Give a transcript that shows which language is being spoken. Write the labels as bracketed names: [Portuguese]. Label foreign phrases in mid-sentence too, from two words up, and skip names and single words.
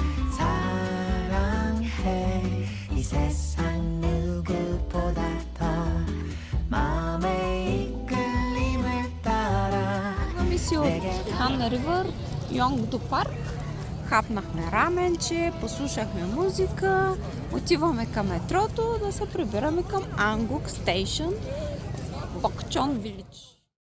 [Korean] 사랑해 이 세상 누구보다 더 마음의 이끌림을 따라 [Bulgarian] Идваме си от Хан Ривър, Йонгдо парк. Хапнахме раменче, послушахме музика, отиваме към метрото да се прибираме към Ангук стейшън, Бокчон Вилидж.